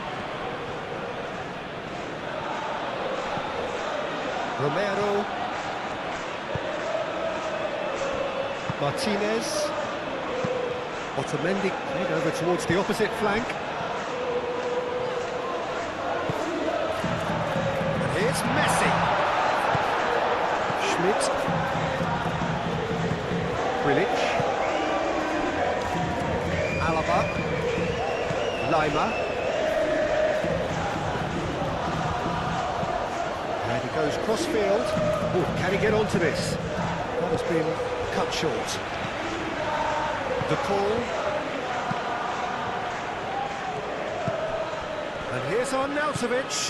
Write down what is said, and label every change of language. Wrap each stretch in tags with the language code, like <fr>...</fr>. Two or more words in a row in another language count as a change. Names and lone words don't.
<en>Romero. Martinez. Otamendi played over towards the opposite flank. And here's Messi. Schmidt. Grilic. Alaba. Lima. And he goes cross-field. Oh, can he get onto this? That has been cut short. De Paul. And here's Arnautovic.</en>